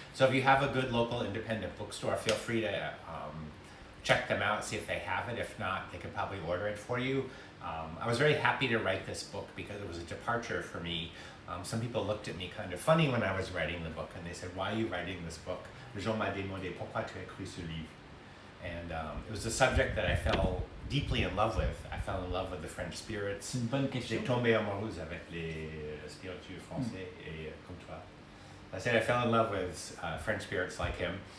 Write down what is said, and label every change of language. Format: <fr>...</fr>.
<en>So if you have a good local independent bookstore, feel free to check them out, see if they have it. If not, they could probably order it for you. I was very happy to write this book because it was a departure for me. Some people looked at me kind of funny when I was writing the book, and they said, why are you writing this book?</en> <fr>Les gens m'ont demandé, pourquoi tu as écrit ce livre?</fr> <en>And it was a subject that I fell deeply in love with. I fell in love with the French spirits.</en> <fr>C'est une bonne question. J'ai tombé amoureuse avec les spiritueux français et comme toi.</fr> <en>I said I fell in love with French spirits like him.</en>